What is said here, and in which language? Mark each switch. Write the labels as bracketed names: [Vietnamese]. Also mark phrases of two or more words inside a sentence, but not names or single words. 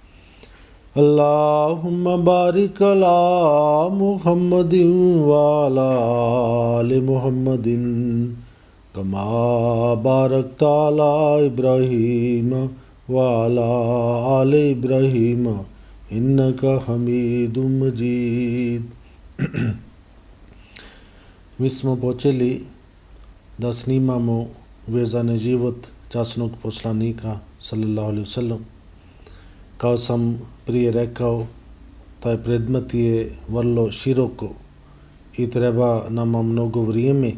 [Arabic] اللهم بارك على محمد وعلى آل محمد كما باركت على إبراهيم وعلى آل إبراهيم إنك حميد مجيد. [Bosnian] Mi smo počeli da snimamo vezane život časnog poslanika [Arabic] صلى الله عليه وسلم. [Bosnian] Kao sam prije rekao, taj predmet je vrlo široko i treba nama mnogo vrijeme.